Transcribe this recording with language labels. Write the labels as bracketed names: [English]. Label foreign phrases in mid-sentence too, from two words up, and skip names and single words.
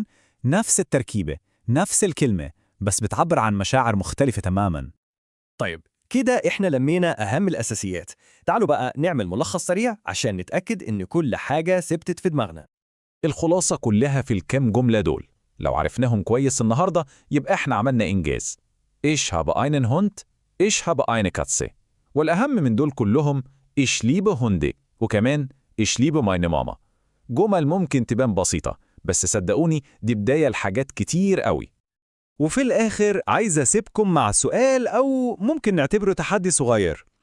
[Arabic] نفس التركيبة، نفس الكلمة، بس بتعبر عن مشاعر مختلفة تماما. طيب كده إحنا لمينا أهم الأساسيات. تعالوا بقى نعمل ملخص سريع عشان نتأكد إن كل حاجة ثبتت في دماغنا. الخلاصة كلها في الكام جملة دول، لو عرفناهم كويس النهاردة يبقى إحنا عملنا إنجاز. [German] Ich habe einen Hund، Ich habe eine Katze. [Arabic] والأهم من دول كلهم [German] Ich liebe Hunde، [Arabic] وكمان [German] Ich liebe meine Mama. [Arabic] جمل ممكن تبان بسيطة، بس صدقوني دي بداية لحاجات كتير قوي. وفي الآخر عايز أسيبكم مع سؤال أو ممكن نعتبره تحدي صغير.